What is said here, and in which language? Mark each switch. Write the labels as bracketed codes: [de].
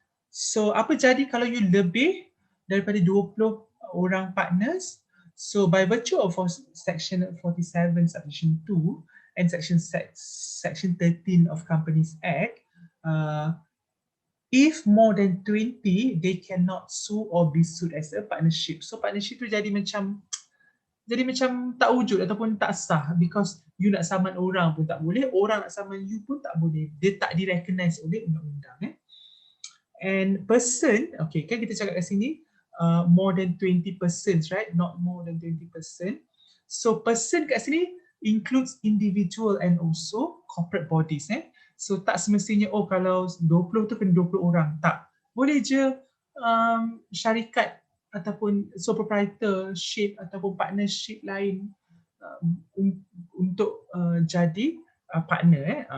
[ms] So apa jadi kalau you lebih daripada 20 orang partners? [en] So by virtue of section 47 subsection 2 and section 13 of Companies Act, if more than 20, they cannot sue or be sued as a partnership. [ms] So partnership tu jadi macam tak wujud ataupun tak sah, [en] because [ms] you nak saman orang pun tak boleh, orang nak saman you pun tak boleh. Dia tak direcognize oleh undang-undang. [en] And person, okay, [ms] kan kita cakap kat sini [en] more than 20 persons, right? Not more than 20%. So person [ms] kat sini [en] includes individual and also corporate bodies. [ms] So tak semestinya oh kalau 20 tu kena 20 orang, tak. Boleh je syarikat ataupun sole proprietorship ataupun partnership lain untuk jadi partner.